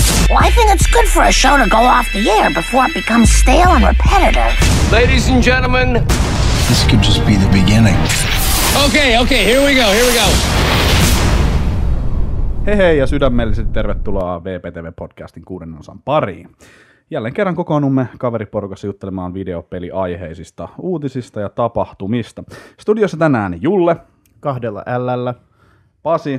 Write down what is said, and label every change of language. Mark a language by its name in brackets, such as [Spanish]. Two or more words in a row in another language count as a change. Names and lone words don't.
[English] Well, I think it's good for a show to go off the air before it becomes stale and repetitive. Ladies and gentlemen. This could just be the beginning. Okay, here we go. [Finnish] Hei ja sydämellisesti tervetuloa VPTV-podcastin 6. osan pariin. Jälleen kerran kokoonnumme kaveriporukassa juttelemaan videopeliaiheisista uutisista ja tapahtumista. Studiossa tänään Julle. 2 L:llä. Pasi.